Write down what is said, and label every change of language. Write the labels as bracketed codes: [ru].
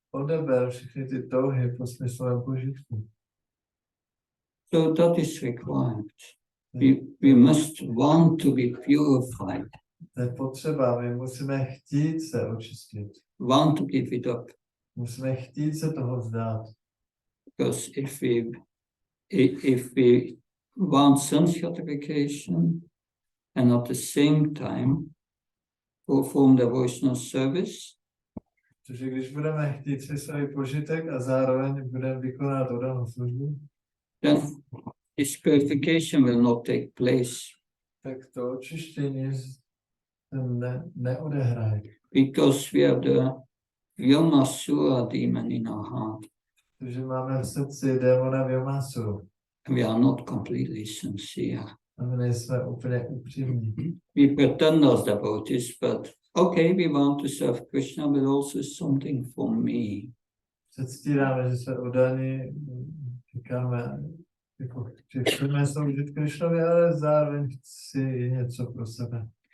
[cs] Odeber všechny ty touhy po smyslovém požitku. [en] So that is required. We must want to be purified. [cs] To je potřeba, my musíme chtít se očistit. [en] Want to give it up. [cs] Musíme chtít se toho vzdát. [en] Because if we want sense gratification and at the same time perform devotional service, [cs] Protože když budeme chtít smyslový požitek a zároveň budeme vykonat oddanou službu, [en] then this purification will not take place. [cs] tak to očištění neodehraje. [en] Because we have the Vyomasura demon in our heart. [cs] Protože máme v srdci démona Vyomasuru. [en] We are not completely sincere. [cs] A my nejsme úplně upřímní. [en] We pretend as devotees, but okay, we want to serve Krishna, but also something for me. [cs] Předstíráme, že jsme oddaní, říkáme, jako, že chceme sloužit Krishnovi, ale zároveň chci i něco pro sebe.